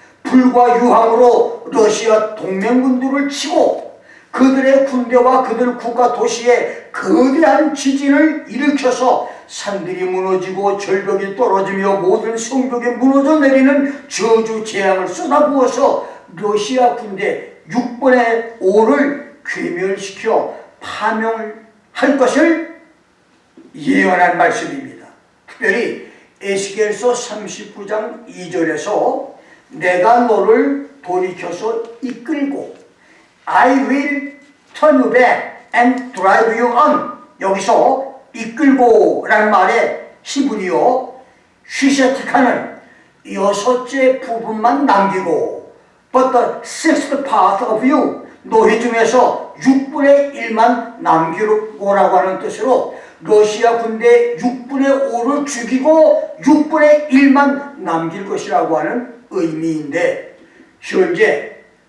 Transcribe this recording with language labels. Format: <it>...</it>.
<ko>불과 유황으로 러시아 동맹군들을 치고 그들의 군대와 그들 국가 도시에 거대한 지진을 일으켜서 산들이 무너지고 절벽이 떨어지며 모든 성벽이 무너져 내리는 저주 재앙을 쏟아부어서 러시아 군대 6분의 5를 괴멸시켜 파멸할 것을 예언한 말씀입니다. 특별히 에스겔서 39장 2절에서 내가 너를 돌이켜서 이끌고</ko> <en>I will turn you back and drive you on.</en> <ko>여기서 이끌고 라는 말에 히브리어 휘세틱하는 6째 부분만 남기고</ko> <en>but the sixth part of you,</en> <ko>너희 중에서 6분의 1만 남기고라고 하는 뜻으로 러시아 군대 6분의 5를 죽이고 6분의 1만 남길 것이라고 하는 의미인데, 현재</ko>